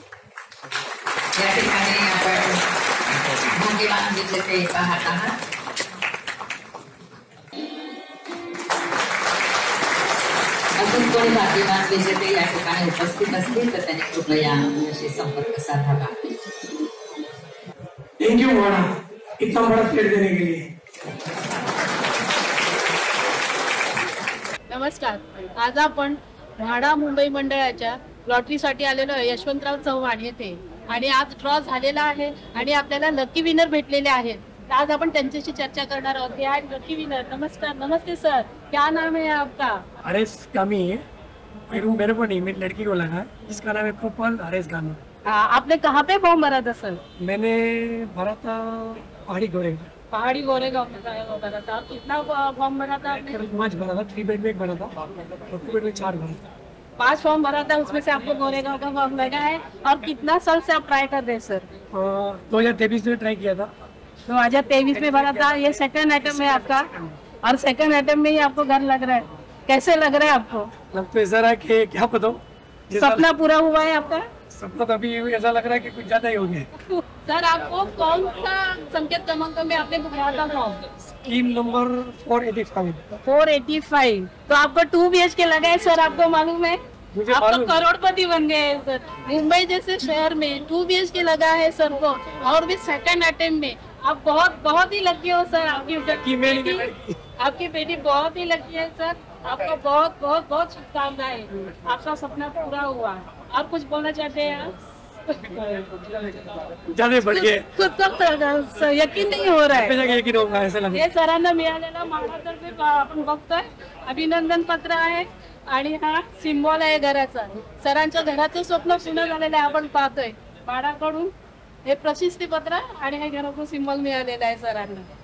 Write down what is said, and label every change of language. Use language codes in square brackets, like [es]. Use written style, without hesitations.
[mr] या ठिकाणी आपण भाग्यवान विजेते पाहत आहात। अजून कोणी भाग्यवान विजेते या ठिकाणी उपस्थित असतील तर त्यांनी कृपया आमच्याशी संपर्क साधावा। [hi] थैंक यू म्हाडा, इतना बड़ा प्लेट देने के लिए। [mr] नमस्कार, आज आपण म्हाडा मुंबई मंडळाच्या लॉटरीसाठी आलेलो आहे यशवंतराव चव्हाण येथे आणि आज ड्रॉ झालेला आहे आणि आपल्याला लकी विनर भेटलेले आहेत। आज आपण त्यांच्याशी चर्चा करणार आहोत। हे आहेत लकी विनर। नमस्कार। [hi] नमस्ते सर, क्या नाम है आपका? हरेश गामी है, मेरे को नहीं, मेरी लड़की को लगा, जिसका नाम है प्रोपल हरेश गामी। आपने कहाँ पे फॉर्म भरा था सर? मैंने भरा था पहाड़ी गोरेगांव। पहाड़ी गोरेगांव में भरा था। कितना फॉर्म भरा था आपने? 5 भरा था, 3 बेड में 1 भरा था और 2 बेड में 4 भरा था। 5 फॉर्म भरा था, उसमें से आपको गोरेगांव का फॉर्म लगा है। और कितना साल से आप ट्राई कर रहे हैं सर? 2023 में ट्राई किया था। 2023 में भरा था। ये सेकंड आइटम है आपका और सेकंड आइटम में ही आपको घर लग रहा है। कैसे लग रहा है आपको? लग तो ऐसा रहा कि क्या बताऊं, सपना पूरा हुआ है आपका? सपना तो अभी ऐसा लग रहा है कि कुछ ज्यादा ही हो गया। सर, आपको कौन सा संकेत क्रमांक में आपने भरा था फॉर्म? Scheme number 485। 485। तो आपको 2 BHK लगा है सर, आपको मालूम है? मुझे आप तो मालूम। करोड़पति बन गए हैं सर। मुंबई जैसे शहर में 2 BHK लगा है सर को, और भी सेकंड अटेम्प्ट में। आप बहुत ही लकी हो सर। आपकी बेटी बहुत ही लकी है सर। आपको बहुत शुभकामनाएं। आपका सपना पूरा हुआ। और कुछ बोलना चाहते हैं आप? ज्यादा बढ़ गए, खुद को यकीन नहीं हो रहा है। यकीन होगा ऐसा लग। [mr] हे सरांना मिळालेला म्हाडातर्फे आपण बघतोय अभिनंदन पत्र आहे आणि हा सिम्बॉल आहे घराचा। सरांच्या घराचं स्वप्न पूर्ण झालेलं आहे, आपण पाहतोय म्हाडाकडून हे प्रशस्ती पत्र आणि हे घराचं सिम्बॉल मिळालेलं आहे सरांना।